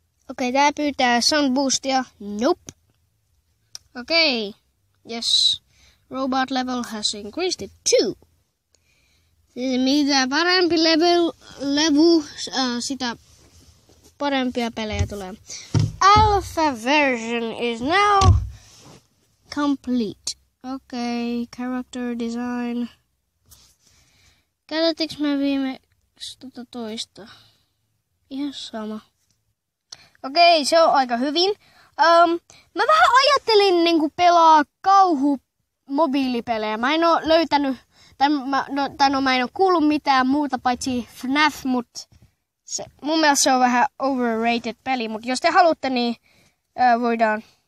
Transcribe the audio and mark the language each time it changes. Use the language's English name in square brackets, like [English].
[Finnish] Okei, tää pyytää sound boostia. Nope. Okei. Yes. [English] Robot level has increased it 2. [Finnish] Mitä parempi level, sitä parempia pelejä tulee. [English] Alpha version is now complete. Okay, character design. [Finnish] Käytettiinkö me viimeksi toista? Ihan sama. Okei, se on aika hyvin. Mä vähän ajattelin niinku pelaa mobiilipelejä. Mä en oo löytänyt, mä en oo kuullut mitään muuta paitsi FNAF, mut mun mielestä se on vähän overrated peli, mut jos te haluatte, niin voidaan.